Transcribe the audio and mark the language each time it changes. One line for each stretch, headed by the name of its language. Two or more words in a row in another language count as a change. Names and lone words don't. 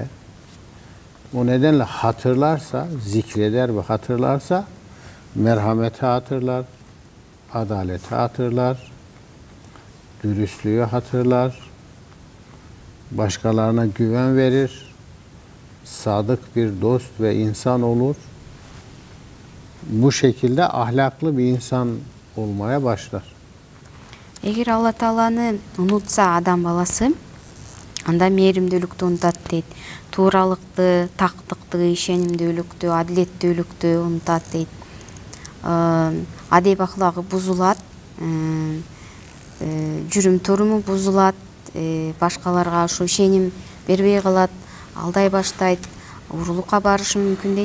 Turkish: O nedenle hatırlarsa, zikreder ve hatırlarsa merhameti hatırlar, adaleti hatırlar, dürüstlüğü hatırlar, başkalarına güven verir, sadık bir dost ve insan olur. Bu şekilde ahlaklı bir insan olmaya başlar.
Kyrgyz: Эгер Алла Тааланы унутса адам баласы, анда мээримдүүлүктү унутат дейт. Тууралыкты, тактыкты, ишенимдүүлүктү, адилеттүүлүктү унутат дейт. Адеп аклагы бузулат, жүрүм туруму бузулат, башкаларга ушу ишеним бербей калат, алдай баштайт, урулукка барышы мүмкүн дейт.